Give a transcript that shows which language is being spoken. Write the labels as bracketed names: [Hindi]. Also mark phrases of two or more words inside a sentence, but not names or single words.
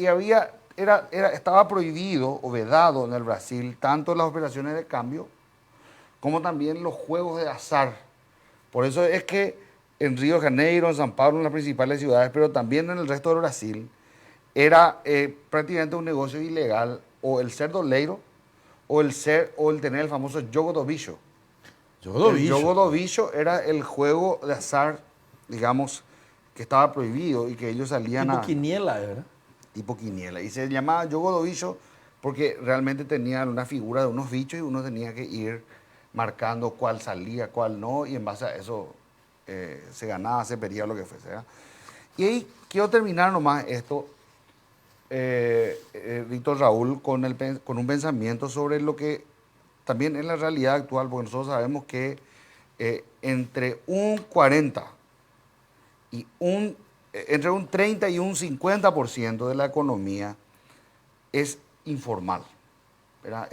[Spanish] Y estaba prohibido o vedado en el Brasil tanto las operaciones de cambio como también los juegos de azar. Por eso es que en Río de Janeiro, en San Pablo, en las principales ciudades, pero también en el resto de Brasil, era prácticamente un negocio ilegal o el ser doleiro o el tener el famoso [Portuguese] jogo do bicho. Jogo do [Spanish] El [Portuguese] bicho. jogo do bicho [Spanish] era el juego de azar, digamos, que estaba prohibido y que ellos salían Tipo a... quiniela, ¿verdad? tipo quiniela. Y se llamaba [Portuguese] jogo do bicho [Spanish] porque realmente tenían una figura de unos bichos y uno tenía que ir marcando cuál salía, cuál no, y en base a eso se ganaba, se perdía, lo que fuese, ¿verdad? Y ahí quiero terminar nomás esto, Víctor Raúl, con un pensamiento sobre lo que también es la realidad actual, porque nosotros sabemos que entre un 40 y entre un 30 y un 50% de la economía es informal, ¿verdad?